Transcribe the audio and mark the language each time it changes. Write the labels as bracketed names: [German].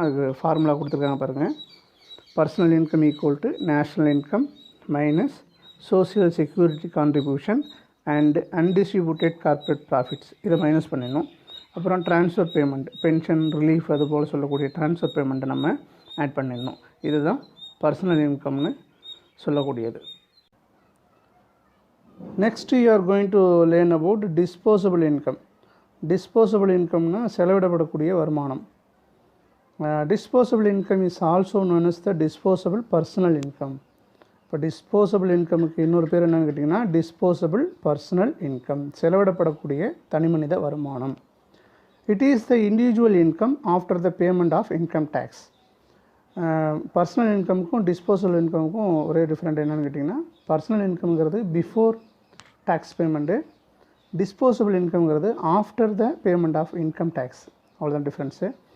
[Tamil] அதுக்கு ஃபார்முலா கொடுத்துருக்காங்க பாருங்கள். [English] personal income equal to national income minus social security contribution and undistributed corporate profits, [Tamil] இதை minus பண்ணிடணும். அப்புறம் ட்ரான்ஸ்ஃபர் பேமெண்ட், பென்ஷன், ரிலீஃப் அது போல் சொல்லக்கூடிய ட்ரான்ஸ்ஃபர் பேமெண்ட்டை நம்ம ஆட் பண்ணிடணும். இதுதான் பர்சனல் இன்கம்னு சொல்லக்கூடியது. [English] Next you are going to learn about disposable income. [Tamil] Disposable incomeனா செலவிடப்படக்கூடிய வருமானம். [English] Disposable income is also known as the disposable personal income. [Tamil] இப்போ disposable incomeக்கு இன்னொரு பேர் என்னன்னு கேட்டிங்கன்னா disposable personal income, செலவிடப்படக்கூடிய தனிமனித வருமானம். [English] It is the individual income after the payment of income tax. [Tamil] Personal இன்கமுக்கும் disposable இன்கமுக்கும் ஒரே different என்னென்னு கேட்டிங்கன்னா, personal இன்கம்ங்கிறது before tax payment, disposable இன்கம்ங்கிறது [English] After the payment of income tax. [Tamil] அவ்வளோதான் டிஃப்ரென்ஸு.